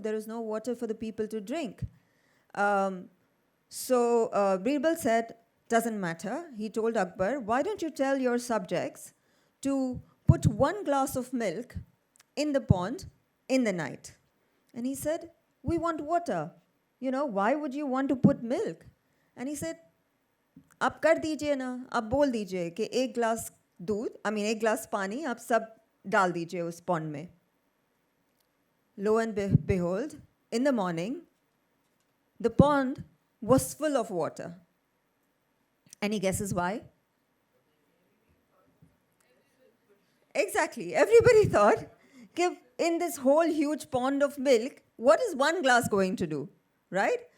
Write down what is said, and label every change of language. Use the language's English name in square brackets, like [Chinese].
[English] There is no water for the people to drink. So Birbal said, doesn't matter. He told Akbar, why don't you tell your subjects to put 1 glass of milk in the pond in the night? And he said, we want water. Why would you want to put milk? And he said, [Hindi] आप कर दीजिए ना, आप बोल दीजिए कि एक glass दूध, एक ग्लास पानी आप सब डाल दीजिए उस पॉन्ड में. [English] Lo and behold, in the morning, the pond was full of water. Any guesses why? Exactly. Everybody thought, in this whole huge pond of milk, what is one glass going to do? Right?